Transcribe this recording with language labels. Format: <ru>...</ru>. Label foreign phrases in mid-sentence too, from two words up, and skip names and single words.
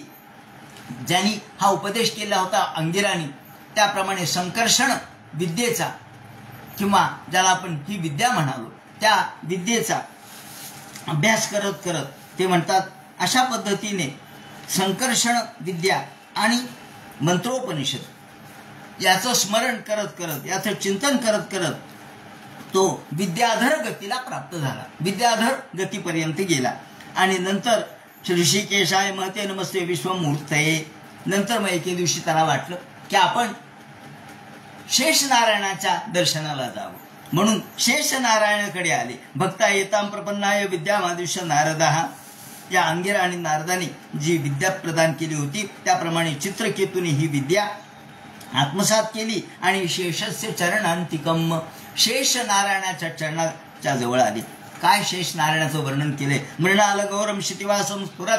<mr>ज्यांनी हा उपदेश केला होता अंगिरानी, त्याप्रमाणे संकर्षण विद्येचा किंवा ज्याला आपण ही विद्या म्हणालो त्या विद्येचा अभ्यास करत करत ते म्हणतात अशा पद्धतीने संकर्षण विद्या आणि मंत्रोपनिषद याचं स्मरण करत करत याचं चिंतन करत करत तो विद्याधर गतीला प्राप्त झाला. विद्याधर गतीपर्यंत गेला आणि नंतर</mr> <sa>ऋषिकेशाय महते नमस्ते विश्वमूर्तये.</sa> <mr>नंतर मग एके दिवशी त्याला वाटलं की आपण शेष नारायणाच्या दर्शनाला जावं म्हणून शेष नारायणाकडे आले.</mr> <sa>भक्ता येताम प्रपन्नाय विद्यामादिश्य नारदः.</sa> <mr>या अंगिरा आणि नारदाने जी विद्या प्रदान केली होती त्याप्रमाणे चित्रकेतूने ही विद्या आत्मसात केली आणि</mr> <sa>शेषस्य चरणांतिकम,</sa> <mr>शेष नारायणाच्या चरणाच्या जवळ आली. काय शेष नारायणाचं वर्णन केले?</mr> <sa>मृणाल गौरम शितिवासम स्फुरत.</sa>